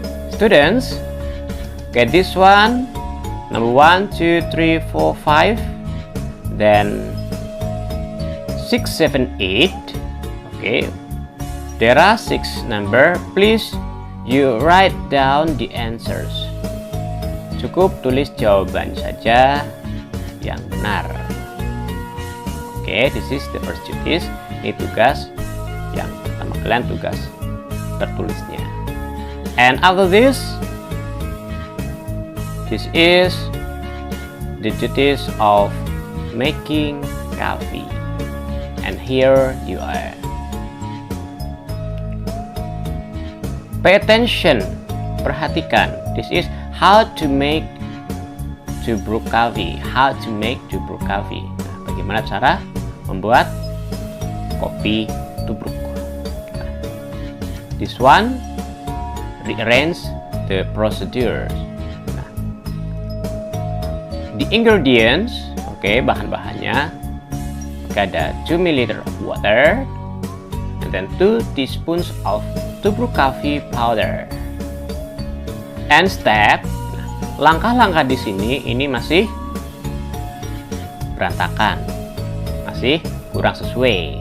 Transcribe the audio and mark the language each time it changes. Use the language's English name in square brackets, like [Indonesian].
[English] Students, okay, this one, number 1, 2, 3, 4, 5, then 6, 7, 8. Okay, there are 6 number. Please you write down the answers. [Indonesian] Cukup tulis jawaban saja yang benar. [English] Okay, this is the first duties. [Indonesian] Ini tugas yang pertama kalian, tugas tertulisnya. [English] And after this is the duties of making coffee. And here you are. Pay attention, [Indonesian] perhatikan. [English] This is how to make tubruk coffee. How to make tubruk coffee. [Indonesian] Nah, bagaimana cara membuat kopi tubruk. [English] Nah, this one rearrange the procedure. Nah, the ingredients, okay, [Indonesian] bahan-bahannya. [English] ada 2 ml of water, and then 2 teaspoons of tubruk coffee powder. And step, [Indonesian] langkah-langkah di sini ini masih berantakan, masih kurang sesuai.